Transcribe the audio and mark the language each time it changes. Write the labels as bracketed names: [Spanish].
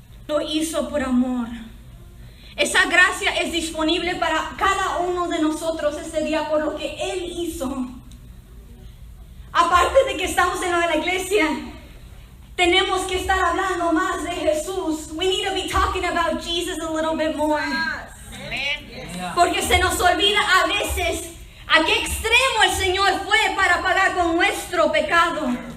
[Spanish] Lo hizo por amor. Esa gracia es disponible para cada uno de nosotros este día por lo que Él hizo. Aparte de que estamos en la iglesia, tenemos que estar hablando más de Jesús. [English] We need to be talking about Jesus a little bit more. [Spanish] Porque se nos olvida a veces a qué extremo el Señor fue para pagar con nuestro pecado.